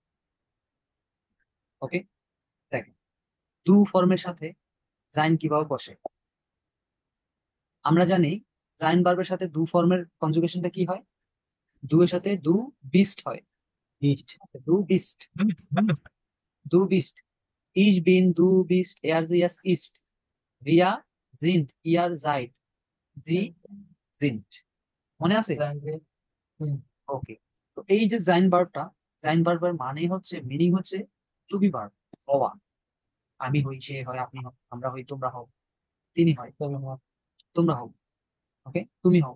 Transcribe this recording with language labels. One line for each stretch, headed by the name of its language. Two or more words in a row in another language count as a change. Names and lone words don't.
Bangla: ওকে, দেখেন দু ফর্মের সাথে জাইন কিভাবে বসে। আমরা জানি জাইন ভার্বের সাথে দু ফর্মের কনজুগেশনটা কি হয়?
German: দু
Bangla: এর সাথে
German: du bist হয়, du bist, du bist, ich bin du bist, er sie es ist, wir sind, ihr, seid, Sie, sind.
Bangla: মনে আছে? হুম। ওকে। তো এই যে জাইন ভার্বের মানে হচ্ছে, মিনিং হচ্ছে টু বি ভার্ব, হওয়া। আমি হই, সে হয়, আপনি হও, আমরা হই, তোমরা হও, তিনি হয়, তোমরা হও, ওকে, তুমি হও।